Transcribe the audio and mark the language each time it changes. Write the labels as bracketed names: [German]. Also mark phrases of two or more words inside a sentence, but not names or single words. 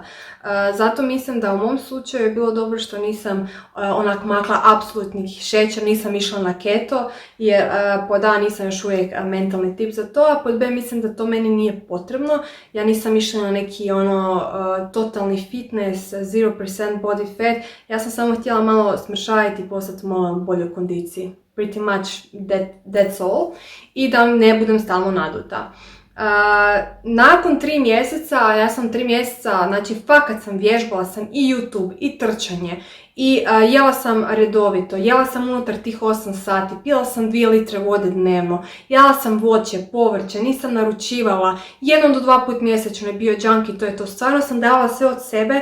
[Croatian] Zato mislim da u mom slučaju je bilo dobro što nisam onak makla apsolutnih šećer, nisam išla na keto, jer pod A nisam još uvijek mentalni tip za to, a pod B mislim da to meni nije potrebno. Ja nisam išla na neki totalni fitness, 0% [English] body fat, [Croatian] ja sam samo htjela malo smršaviti i postati malo u boljoj kondiciji. [English] Pretty much that's all. [Croatian] I da ne budem stalno naduta. Nakon 3 mjeseca, ja sam 3 mjeseca, znači fakat sam vježbala sam i YouTube i trčanje i jela sam redovito, jela sam unutar tih 8 sati, pila sam 2 litre vode dnevno, jela sam voće, povrće, nisam naručivala, 1 do 2 put mjesečno je bio junk i to je to, stvarno sam davala sve od sebe.